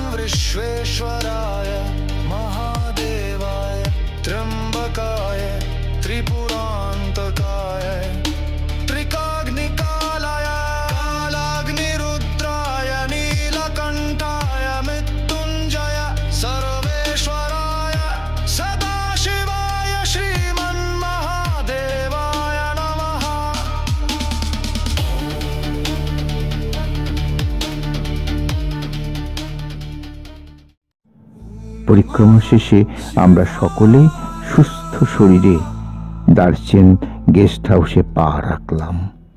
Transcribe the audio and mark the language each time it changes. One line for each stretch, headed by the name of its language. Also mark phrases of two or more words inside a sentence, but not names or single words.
Sanskrit: विश्वेश्वराय महादेवाय त्र्यम्बकाय त्रिपुरान्तकाय त्रिकाग्निकालाय कालाग्निरुद्राय नीलकण्ठाय मृत्युञ्जय सर्वेश्वराय सदाशिवाय श्रीमन्महादेवाय नमः।
Bangla: পরিক্রমা শেষে আমরা সকলে সুস্থ শরীরে দার্চেন গেস্ট হাউসে পা রাখলাম।